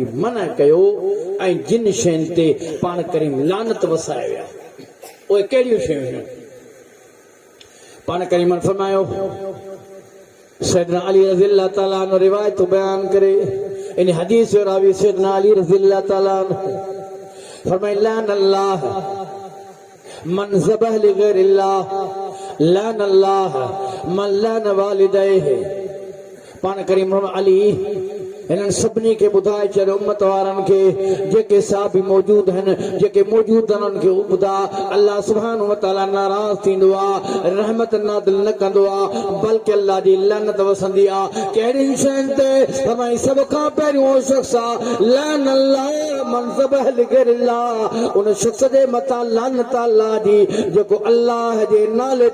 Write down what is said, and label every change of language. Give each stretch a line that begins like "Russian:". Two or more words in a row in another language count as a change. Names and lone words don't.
Sindhi: मना कयो ऐं जिन शयुनि ते पाण करीम लानत वसाए विया उहे कहिड़ियूं शयूं हुयूं पाण करीम फरमायो सैयदना अली
Arabic: رضي الله تعالى عنه
Sindhi: रिवायत बयान करे इन हदीस जो रावी सैयदना अली
Arabic: رضي الله تعالى
Sindhi: फरमाए
Arabic: لعن الله من ذبح لغير الله لعن الله من لعن والديه
Sindhi: पाण करीम अली इन्हनि सभिनी खे ॿुधाए छॾियो उम्मत वारनि खे जेके साहबी मौजूद आहिनि जेके मौजूद आहिनि उन्हनि खे ॿुधा
Arabic: الله سبحانه و تعالى
Sindhi: नाराज़ थींदो आहे रहमत नादिल न कंदो आहे बल्कि अल्लाह जी लानत वसंदी आहे कहिड़ी शयुनि ते फरमाई सभ खां पहिरियों उहो शख़्स आहे
Arabic: لعن الله من ذبح لغير الله
Sindhi: उन शख़्स जे मथां लानत अल्लाह जी जेको अल्लाह जे नाले